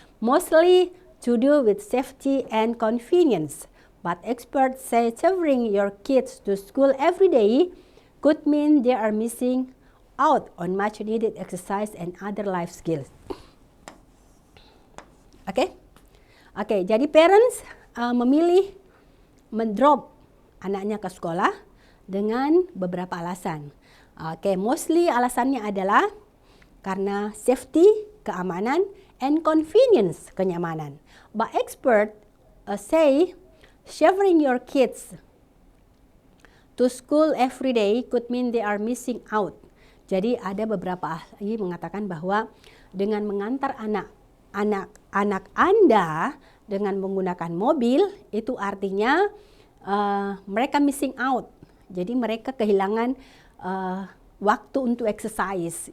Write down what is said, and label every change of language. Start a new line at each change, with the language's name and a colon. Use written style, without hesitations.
English: Mostly to do with safety and convenience. But experts say sending your kids to school every day could mean they are missing out on much needed exercise and other life skills.
Indonesian: Oke, jadi parents memilih mendrop anaknya ke sekolah dengan beberapa alasan.
English: Mostly
Indonesian: alasannya adalah karena safety, keamanan, and convenience, kenyamanan.
English: But experts say sending your kids to school every day could mean they are missing out.
Indonesian: Jadi ada beberapa ahli mengatakan bahwa dengan mengantar anak Anda dengan menggunakan mobil, itu artinya mereka
English: missing out.
Indonesian: Jadi mereka kehilangan waktu untuk exercise.